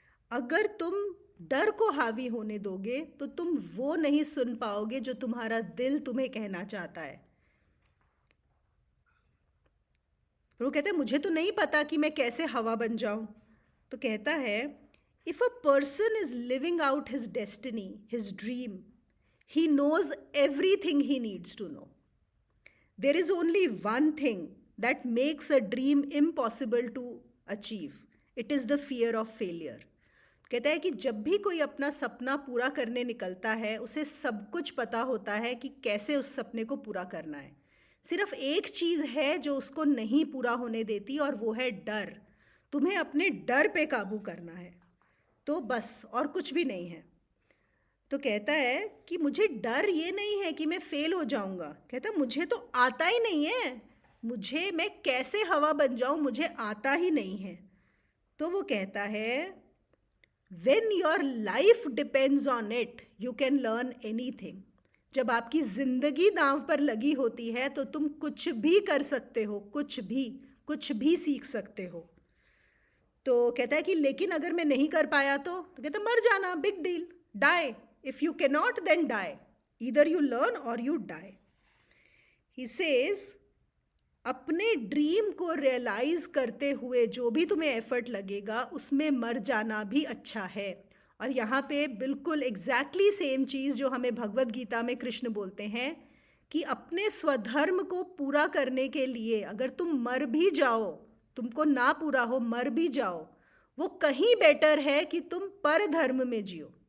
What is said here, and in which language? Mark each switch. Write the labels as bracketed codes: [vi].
[hi] अगर तुम डर को हावी होने दोगे तो तुम वो नहीं सुन पाओगे जो तुम्हारा दिल तुम्हें कहना चाहता है। वो कहता है मुझे तो नहीं पता कि मैं कैसे हवा बन जाऊं। तो कहता है, [en] If a person is living out his destiny, his dream, he knows everything he needs to know. There is only one thing that makes a dream impossible to achieve. It is the fear of failure. [hi] कहता है कि जब भी कोई अपना सपना पूरा करने निकलता है उसे सब कुछ पता होता है कि कैसे उस सपने को पूरा करना है। सिर्फ एक चीज़ है जो उसको नहीं पूरा होने देती और वो है डर। तुम्हें अपने डर पे काबू करना है, तो बस, और कुछ भी नहीं है। तो कहता है कि मुझे डर ये नहीं है कि मैं फेल हो जाऊंगा। कहता है मुझे तो आता ही नहीं है, मैं कैसे हवा बन जाऊं मुझे आता ही नहीं है। तो वो कहता है, [en] When your life depends on it you can learn anything. [hi] जब आपकी ज़िंदगी दांव पर लगी होती है तो तुम कुछ भी कर सकते हो, कुछ भी सीख सकते हो। तो कहता है कि लेकिन अगर मैं नहीं कर पाया तो कहता मर जाना, [en] Big deal, die. If you cannot, then die. Either you learn or you die. He says, [hi] अपने ड्रीम को रियलाइज करते हुए जो भी तुम्हें एफर्ट लगेगा उसमें मर जाना भी अच्छा है। और यहाँ पे बिल्कुल एग्जैक्टली सेम चीज़ जो हमें भगवद गीता में कृष्ण बोलते हैं कि अपने स्वधर्म को पूरा करने के लिए अगर तुम मर भी जाओ, तुमको ना पूरा हो, मर भी जाओ, वो कहीं बेटर है कि तुम पर धर्म में जियो।